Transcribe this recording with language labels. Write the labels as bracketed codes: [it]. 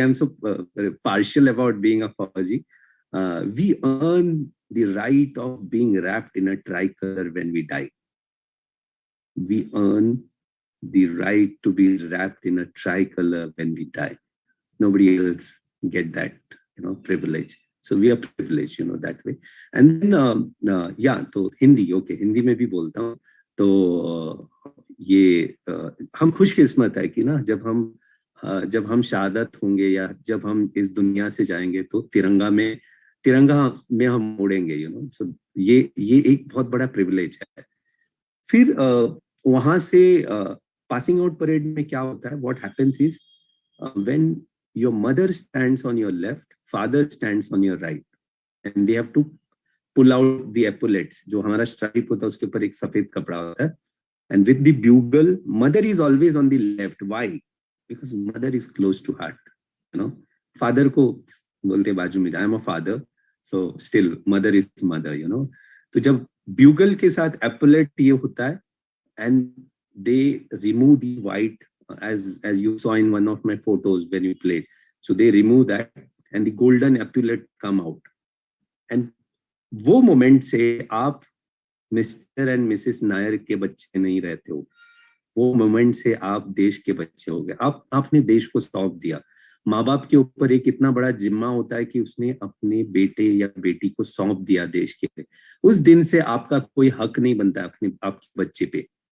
[en] I'm so partial about being a Fauji. We earn the right of being wrapped in a tricolor when we die. We earn the right to be wrapped in a tricolor when we die. Nobody else get that, privilege. So we are privileged, that way. [hi] And then, तो Hindi, okay, Hindi में भी बोलता हूँ. तो ये हम खुशकिस्मत है कि ना जब हम शहादत होंगे या जब हम इस दुनिया से जाएंगे तो तिरंगा में हम उड़ेंगे, सो ये एक बहुत बड़ा प्रिविलेज है. फिर वहां से पासिंग आउट परेड में क्या होता है, [en] What happens is when your mother stands on your left, father stands on your right, and they have to pull out the epaulets. [hi] जो हमारा स्ट्राइप होता है उसके ऊपर एक सफेद कपड़ा होता है, [en] and with the bugle, mother is always on the left. Why? Because mother is close to heart. Father [hi] को बोलते बाजू में, [en] I am a father, so still mother is mother. [hi] तो जब bugle के साथ epaulet ये होता है, [en] and they remove the white. As you saw in one of my photos when you played, so they remove that and the golden epaulet come out, and [hi] वो moment से आप [en] Mr. and Mrs. [hi] Nair के बच्चे नहीं रहते हो. वो moment से आप देश के बच्चे हो गए. आपने देश को सौंप दिया. माँ बाप के ऊपर एक इतना बड़ा जिम्मा होता है कि उसने अपने बेटे या बेटी को सौंप दिया देश के लिए. उस दिन से आपका कोई हक नहीं बनता अपने आपके बच्चे पे.